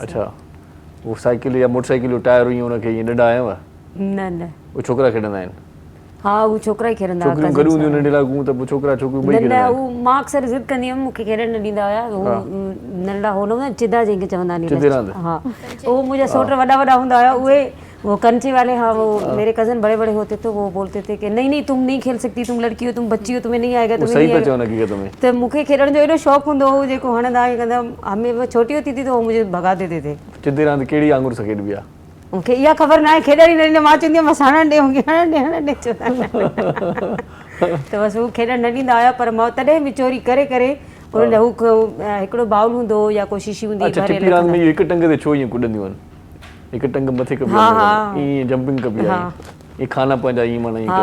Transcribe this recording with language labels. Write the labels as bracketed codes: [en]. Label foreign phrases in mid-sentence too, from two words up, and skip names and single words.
[sd] अच्छा, उहो साइकिल या मोटरसाइकिल जो टायर हुई हुनखे ईअं ॾंडा आयव? न न, उहे छोकिरा खेॾंदा आहिनि? हा, उहे छोकिरा ई खेॾंदा हुआ। छोकिरियूं गॾु हूंदियूं नंढे लाॻू त पोइ छोकिरा छोकिरियूं ॿई खेॾंदा आहिनि? उहो मां अक्सर ज़िद कंदी हुअमि, मूंखे खेॾणु न ॾींदा हुआ। नंढड़ा हो न चिदा जंहिंखे चवंदा आहिनि, हाँ, उहो मुंहिंजा सोट वॾा वॾा हूंदा हुआ। [hi] उहे वो कंचे वाले, हाँ, वो मेरे कज़न बड़े बड़े होते थे, वो बोलते थे कि नहीं नहीं तुम नहीं खेल सकती, तुम लड़की हो, तुम बच्ची हो, तुम्हें नहीं आएगा, तुम्हें नहीं आएगा। [sd] तो मूंखे खेॾण जो एॾो शौक़ु हूंदो हो, जेको हणंदा कंदा। [hi] हमें छोटी होती थी तो वो मुझे भगा देते थे। [sd] चिदी रांदि कहिड़ी आंगुर सां खेॾबी आहे? मूंखे इहा ख़बर न आहे, खेॾण ई न ॾींदा। मां चवंदी हुअमि बसि हणणु ॾे, हणणु ॾे चवंदा, त बसि उहो खेॾणु न ॾींदा हुया। पर मां तॾहिं बि चोरी करे करे उन हू हिकिड़ो बाउल हूंदो हो या कोई शीशी हूंदी। हिकु टंग ते छो ईअं कुॾंदियूं आहिनि? हिकु टंग मथे कबी आहे, ईअं जंपिंग कबी आहे, [hi] ये खाना [sd] पंहिंजा ईअं माना ईअं